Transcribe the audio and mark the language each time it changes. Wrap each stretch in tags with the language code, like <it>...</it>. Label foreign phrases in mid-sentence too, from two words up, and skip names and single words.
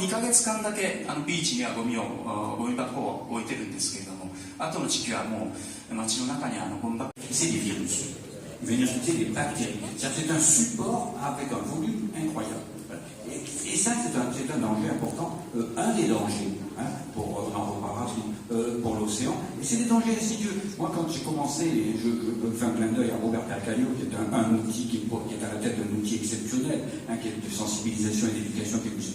<ja>月間だけビーチにはゴミ箱を置いてるんですけれども、後の時期はもう街の中にゴミ箱。</ja> <fr>C'est des virus. Venir chercher des bactéries. C'est un support avec un volume incroyable. Et ça, c'est un danger important, un des dangers, on en reparlera pour l'océan, et c'est des dangers insidieux. Moi, quand j'ai commencé, je fais un clin d'œil à Robert Calcagnio, qui est un outil qui est à la tête d'un outil exceptionnel, qui est de sensibilisation et d'éducation, qui est M.</fr>